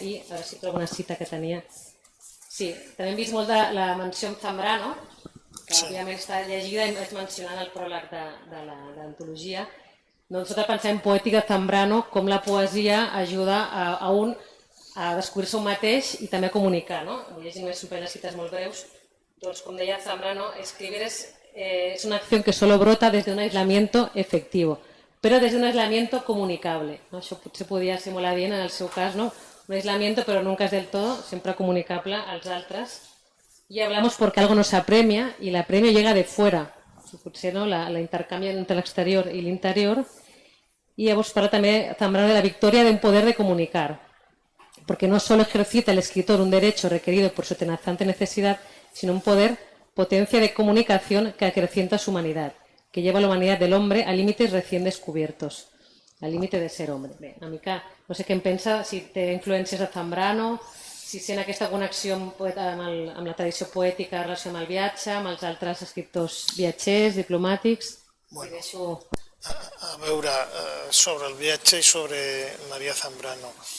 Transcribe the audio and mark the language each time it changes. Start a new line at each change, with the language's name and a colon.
Catalan: I a veure si trobo una cita que tenia. Sí, també hem vist molt de la menció amb Zambrano, que òbviament està llegida i és mencionant el pròleg de l'antologia, sota el pensament poètic de Zambrano, com la poesia ajuda a un a descobrir-se un mateix i també a comunicar, no? Llegint més unes cites molt breus. Doncs, com deia Zambrano,
Spanish: escribir es una acción que solo brota desde un aislamiento efectivo, pero desde un aislamiento comunicable. ¿No?
Catalan: Això potser podia ser molt adient en el seu cas, no?
Spanish: Un aislamiento, pero nunca es del todo, siempre comunicable
Catalan: als altres.
Spanish: Y hablamos porque algo nos apremia y el apremio llega de fuera.
Catalan: Potser no? la intercanvia entre l'exterior i l'interior.
Spanish: Y hemos
Catalan: parlat també
Spanish: Zambrano de la victoria de un poder de comunicar, porque no solo ejercita el escritor un derecho requerido por su tenazante necesidad, sino un poder, potencia de comunicación que acrecienta su humanidad, que lleva a la humanidad del hombre a límites recién descubiertos, al límite de ser hombre.
Catalan: Bé, una mica, no sé què en pensa, si té influències de Zambrano, si sent aquesta connexió amb la tradició poètica en relació amb el viatge, amb els altres escriptors viatgers, diplomàtics. Bueno, a veure, sobre el viatge i sobre Maria Zambrano.